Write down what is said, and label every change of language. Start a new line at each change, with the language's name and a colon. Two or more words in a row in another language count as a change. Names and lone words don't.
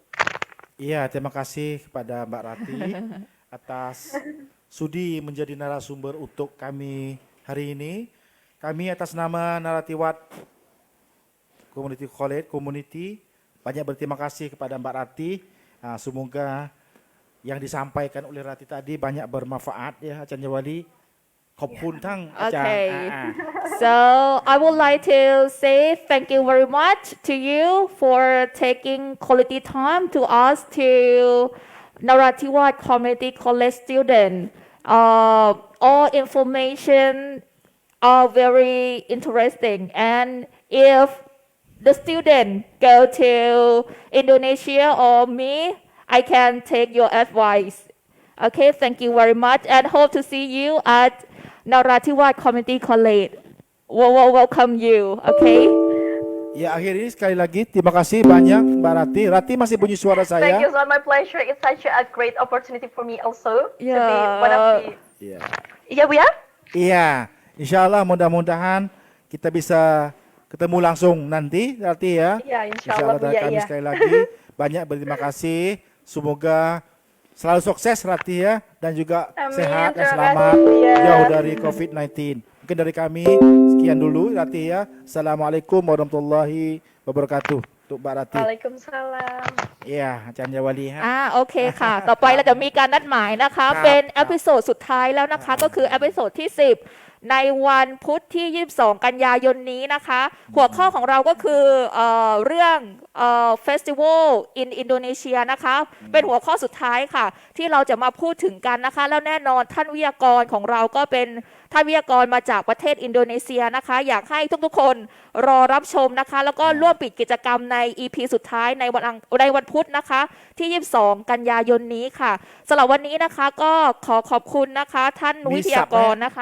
Indonesian: Iya, terima kasih kepada Mbak Rati atas sudi menjadi narasumber untuk kami hari ini. Kami atas nama Naratiwat Community College Community banyak berterima kasih kepada Mbak Rati. Semoga yang disampaikan oleh Rati tadi banyak bermanfaat ya Acan Jawali.
Thai: ขอบคุณทั้งอาจารย์
English: Okay. So I would like to say thank you very much to you for taking quality time to us to Narathiwat Community College student. All information are very interesting, and if the student go to Indonesia or me, I can take your advice. Okay, thank you very much, and hope to see you at Narathiwat Community College. We'll welcome you. Okay.
Indonesian: Ya akhir ini sekali lagi terima kasih banyak Mbak Rati. Rati masih punya suara
English: Thank
Indonesian: saya.
English: you, so my pleasure. It's such a great opportunity for me also to be Yeah. one of the.
Indonesian: Iya. Iya Bu ya? Iya,
Arabic: إن شاء الله
Indonesian: mudah-mudahan kita bisa ketemu langsung nanti Rati ya. Iya, insya Insya Allah Bu Allah ya. kami Iya. sekali lagi banyak berterima kasih. Semoga selalu sukses Rati ya dan juga Amin, sehat dan terima selamat kasih, Bu ya. jauh dari COVID-19. Mungkin dari kami sekian dulu Rati ya.
Arabic: السلام عليكم ورحمة الله وبركاته.
Indonesian: Untuk Mbak Rati. Waalaikumsalam. Iya,
Thai: อาจารย์ยาวลีฮะ โอเคค่ะ ต่อไปเราจะมีการนัดหมายนะคะ ครับ เป็นเอพิโซดสุดท้ายแล้วนะคะ ก็คือเอพิโซดที่ 10 ในวันพุธที่ 22 กันยายนนี้นะคะ หัวข้อของเราก็ คือเรื่อง
English: Festival in Indonesia
Thai: นะคะ เป็นหัวข้อสุดท้ายค่ะ ที่เราจะมาพูดถึงกันนะคะ แล้วแน่นอนท่านวิทยากรของเราก็เป็นท่านวิทยากรมาจากประเทศอินโดนีเซียนะคะ อยากให้ทุกๆคนรอรับชมนะคะ แล้วก็ร่วมปิดกิจกรรมใน EP สุดท้ายในวันพุธนะคะที่ 22 กันยายนนี้ค่ะสำหรับวันนี้นะคะก็ขอบคุณนะคะ ท่านวิทยากรนะคะ